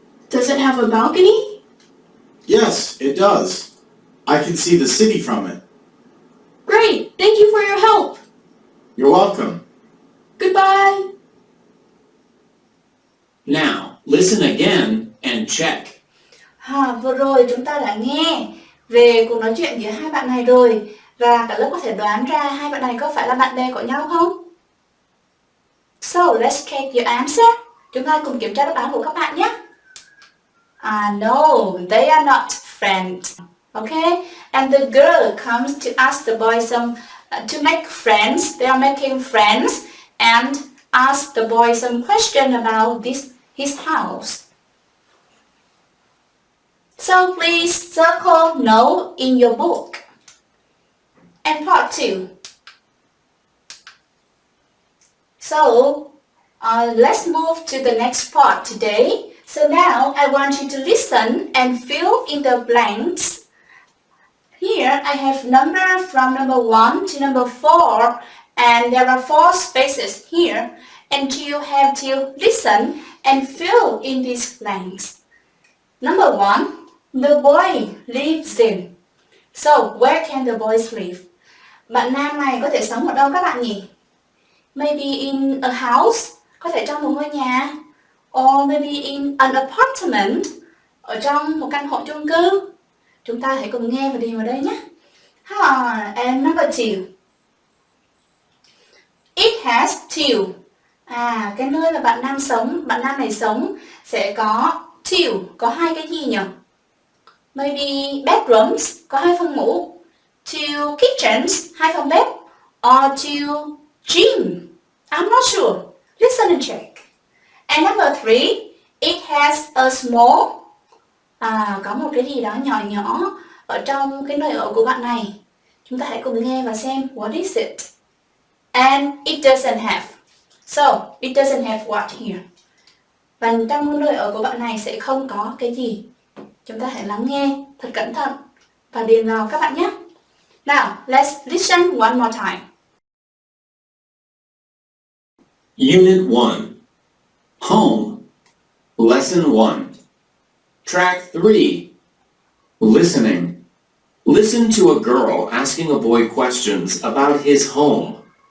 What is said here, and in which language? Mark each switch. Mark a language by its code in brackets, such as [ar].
[en] Does it have a balcony? Yes, it does. I can see the city from it. Great, thank you for your help. You're welcome. Goodbye. Now, listen again and check. [vi] Vừa rồi chúng ta đã nghe về cuộc nói chuyện giữa hai bạn này rồi. Và cả lớp có thể đoán ra hai bạn này có phải là bạn bè của nhau không? [en] So, let's check your answer. [vi] Chúng ta cùng kiểm tra đáp án của các bạn nhé. [en] No, they are not friends. Okay? And the girl comes to ask the boy to make friends. They are making friends and ask the boy some question about his house. So please circle no in your book. And part 2. So let's move to the next part today. So now I want you to listen and fill in the blanks. Here I have number from number 1 to number 4, and there are 4 spaces here, and you have to listen and fill in these blanks. Number 1, the boy lives in. So where can the boys live? [vi] Bạn nam này có thể sống ở đâu các bạn nhỉ? [en] Maybe in a house, [vi] có thể trong một ngôi nhà. [en] Or maybe in an apartment, [vi] ở trong một căn hộ chung cư. Chúng ta hãy cùng nghe và điền vào đây nhé. [en] And number 2. It has 2. [vi] Cái nơi mà bạn nam này sống sẽ có 2. Có 2 cái gì nhỉ? [en] Maybe bedrooms, [vi] có 2 phòng ngủ. [en] 2 kitchens, [vi] 2 phòng bếp. [en] Or 2 gym. I'm not sure. Listen and check. And number 3, it has a small. [vi] Có một cái gì đó nhỏ nhỏ ở trong cái nơi ở của bạn này. Chúng ta hãy cùng nghe và xem [en] what is it. And it doesn't have. So, it doesn't have what here. [vi] Và trong nơi ở của bạn này sẽ không có cái gì. Chúng ta hãy lắng nghe thật cẩn thận và điền vào các bạn nhé. [en] Now, let's listen one more time. Unit 1. Home. Lesson 1. Track 3. Listening. Listen to a girl asking a boy questions about his home.